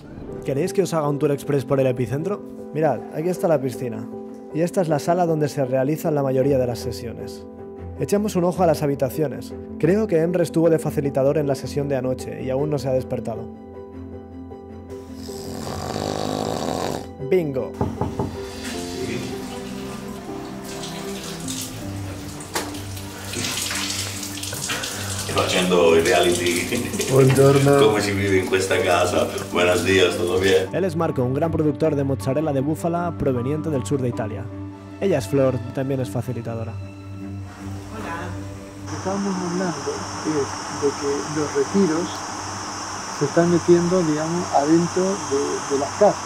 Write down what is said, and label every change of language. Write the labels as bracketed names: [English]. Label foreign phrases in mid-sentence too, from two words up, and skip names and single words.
[Spanish] ¿Queréis que os haga un tour express por el epicentro? Mirad, aquí está la piscina. Y esta es la sala donde se realizan la mayoría de las sesiones. Echemos un ojo a las habitaciones. Creo que Emre estuvo de facilitador en la sesión de anoche y aún no se ha despertado. ¡Bingo! [Italian] Facendo il reality. Buongiorno. Come si vive in questa casa. [Spanish] Buenos días, ¿todo bien? Él es Marco, un gran productor de mozzarella de búfala proveniente del sur de Italia. Ella es Flor, también es facilitadora. Hola. Lo que estábamos hablando es de que los retiros se están metiendo, digamos, adentro de las casas.